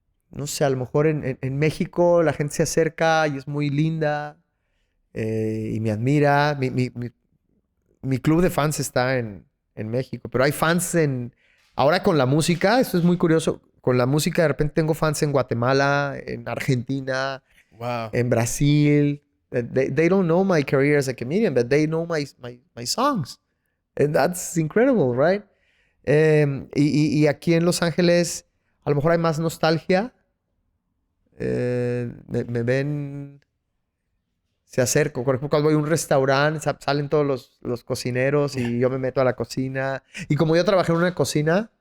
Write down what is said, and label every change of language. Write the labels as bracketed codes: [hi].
[es] no sé, a lo mejor en México la gente se acerca y es muy linda y me admira. Mi club de fans está en México, pero hay fans ahora con la música, esto es muy curioso, con la música de repente tengo fans en Guatemala, en Argentina, [en] Wow. [es] en Brasil. [en] They don't know my career as a comedian, but they know my songs. And that's incredible, right? [es] Y aquí en Los Ángeles a lo mejor hay más nostalgia. Me ven, se acerco. Por ejemplo, cuando voy a un restaurante, salen todos los cocineros y yo me meto a la cocina. Y como yo trabajé en una cocina,